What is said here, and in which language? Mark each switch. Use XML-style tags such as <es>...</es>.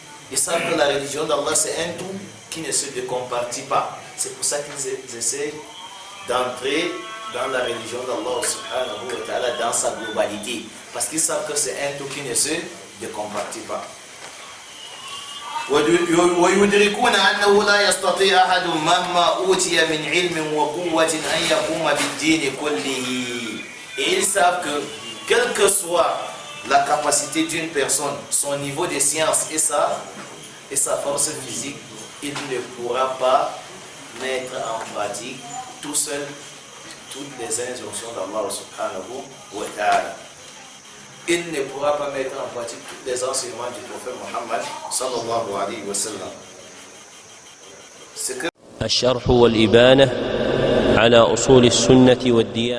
<fr>Ils savent que la religion d'Allah c'est un tout qui ne se décompartit pas. C'est pour ça qu'ils essaient d'entrer dans la religion d'Allah subhanahu wa ta'ala dans sa globalité. Parce qu'ils savent que c'est un tout qui ne se décompartit pas.</fr> <ar>ويدركون أنه لا يستطيع أحد مهما أوتي من علم وقوة أن يقوم بالدين كله.</ar> <fr>Et ils savent que quelle que soit la capacité d'une personne, son niveau de science et sa force physique, il ne pourra pas mettre en pratique tout seul toutes les injonctions d'Allah subhanahu wa ta'ala. Il ne pourra pas mettre en pratique tous les enseignements du prophète Mohammed sallallahu alayhi wa sallam.</fr> <ar>الشرح والإبانة على أصول السنة والديانة.</ar>